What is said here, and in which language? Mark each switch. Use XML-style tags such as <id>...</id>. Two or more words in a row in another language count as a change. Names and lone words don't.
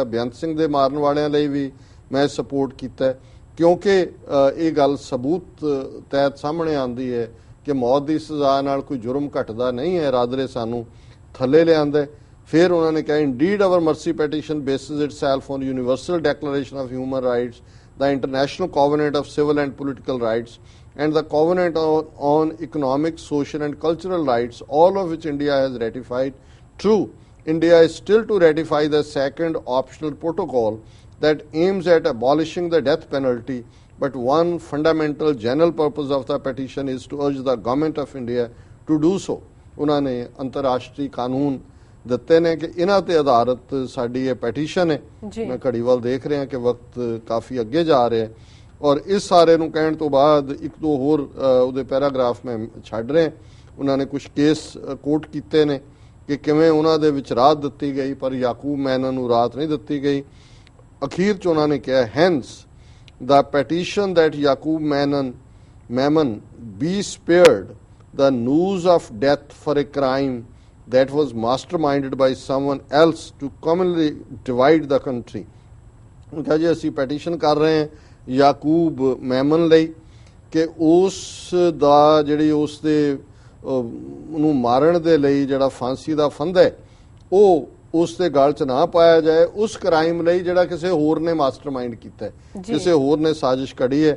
<pa>ਬੇਅੰਤ ਸਿੰਘ ਦੇ ਮਾਰਨ ਵਾਲਿਆਂ ਲਈ ਵੀ ਮੈਂ ਸਪੋਰਟ ਕੀਤਾ, ਕਿਉਂਕਿ ਇਹ ਗੱਲ ਸਬੂਤ ਤਹਿਤ ਸਾਹਮਣੇ ਆਉਂਦੀ ਹੈ ਕਿ ਮੌਤ ਦੀ ਸਜ਼ਾ ਨਾਲ ਕੋਈ ਜੁਰਮ ਘਟਦਾ ਨਹੀਂ ਹੈ, ਰਾਦਰੇ ਸਾਨੂੰ ਥੱਲੇ ਲਿਆਂਦਾ। ਫਿਰ ਉਹਨਾਂ ਨੇ ਕਿਹਾ</pa> <en>indeed our mercy petition bases itself on universal declaration of human rights, the International Covenant of Civil and Political Rights, and the Covenant on Economic, Social and Cultural Rights, all of which India has ratified. True, India is still to ratify the second optional protocol that aims at abolishing the death penalty, but one fundamental general purpose of the petition is to urge the government of India to do so.</en> <pa>ਉਹਨਾਂ ਨੇ ਅੰਤਰਰਾਸ਼ਟਰੀ ਕਾਨੂੰਨ ਦਿੱਤੇ ਨੇ ਕਿ ਇਹਨਾਂ ਤੇ ਆਧਾਰਿਤ ਸਾਡੀ ਇਹ ਪੈਟੀਸ਼ਨ ਹੈ। ਮੈਂ ਘੜੀ ਵੱਲ ਦੇਖ ਰਿਹਾ ਕਿ ਵਕਤ ਕਾਫੀ ਅੱਗੇ ਜਾ ਰਿਹਾ ਹੈ, ਔਰ ਇਸ ਸਾਰੇ ਨੂੰ ਕਹਿਣ ਤੋਂ ਬਾਅਦ ਇੱਕ ਦੋ ਹੋਰ ਉਹਦੇ ਪੈਰਾਗ੍ਰਾਫ ਮੈਂ ਛੱਡ ਰਿਹਾ। ਉਹਨਾਂ ਨੇ ਕੁਝ ਕੇਸ ਕੋਟ ਕੀਤੇ ਨੇ ਕਿ ਕਿਵੇਂ ਉਹਨਾਂ ਦੇ ਵਿੱਚ ਰਾਹਤ ਦਿੱਤੀ ਗਈ ਪਰ ਯਾਕੂਬ ਮੈਨਨ ਨੂੰ ਰਾਹਤ ਨਹੀਂ ਦਿੱਤੀ ਗਈ। ਅਖੀਰ 'ਚ ਉਹਨਾਂ ਨੇ ਕਿਹਾ</pa> <en>ਹੈਂਸ the petition that Yaqub Memon be spared the news of death for a crime that was masterminded by someone else to commonly divide the country.</en> <pa>ਕਿਹਾ ਜੀ ਅਸੀਂ ਪੈਟੀਸ਼ਨ ਕਰ ਰਹੇ ਹਾਂ ਯਾਕੂਬ ਮੈਮਨ ਲਈ ਕਿ ਉਸ ਦਾ ਜਿਹੜੀ ਉਸ ਦੇ ਨੂੰ ਮਾਰਨ ਦੇ ਲਈ ਜਿਹੜਾ ਫਾਂਸੀ ਦਾ ਫੰਦਾ ਹੈ ਉਹ ਉਸ ਦੇ ਗਲ 'ਚ ਨਾ ਪਾਇਆ ਜਾਏ, ਉਸ ਕ੍ਰਾਈਮ ਲਈ ਜਿਹੜਾ ਕਿਸੇ ਹੋਰ ਨੇ ਮਾਸਟਰਮਾਈਂਡ ਕੀਤਾ ਹੈ, ਕਿਸੇ ਹੋਰ ਨੇ ਸਾਜ਼ਿਸ਼ ਘੜੀ ਹੈ।</pa>